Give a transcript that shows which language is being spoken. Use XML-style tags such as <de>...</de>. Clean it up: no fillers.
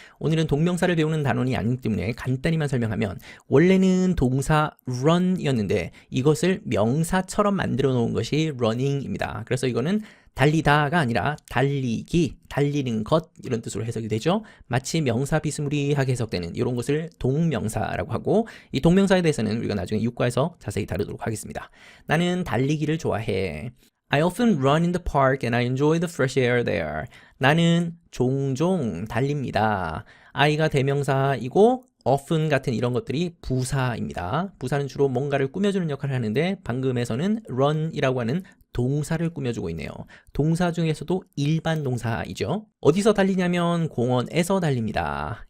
<ko>오늘은 동명사를 배우는 단원이 아니기 때문에 간단히만 설명하면 원래는 동사 run이었는데 이것을 명사처럼 만들어 놓은 것이 running입니다. 그래서 이거는 달리다가 아니라 달리기, 달리는 것 이런 뜻으로 해석이 되죠. 마치 명사 비스무리하게 해석되는 이런 것을 동명사라고 하고 이 동명사에 대해서는 우리가 나중에 6과에서 자세히 다루도록 하겠습니다. 나는 달리기를 좋아해.</ko> <en>I often run in the park and I enjoy the fresh air there.</en> <ko>나는 종종 달립니다. I가 대명사이고 often 같은 이런 것들이 부사입니다. 부사는 주로 뭔가를 꾸며주는 역할을 하는데 방금에서는 run이라고 하는 동사를 꾸며주고 있네요. 동사 중에서도 일반 동사이죠. 어디서 달리냐면 공원에서 달립니다.</ko>